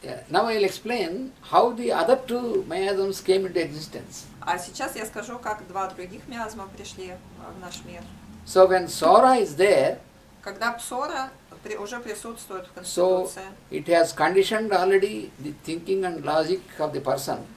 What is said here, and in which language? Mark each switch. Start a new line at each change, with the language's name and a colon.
English: Now I'll explain how the other two miasms came into existence.
Russian: А сейчас я скажу, как два других миазма пришли в наш мир.
English: So when Sora is there,
Russian: Когда псора уже присутствует в
English: so
Russian: Конституции,
English: it has conditioned already the thinking and logic of the person.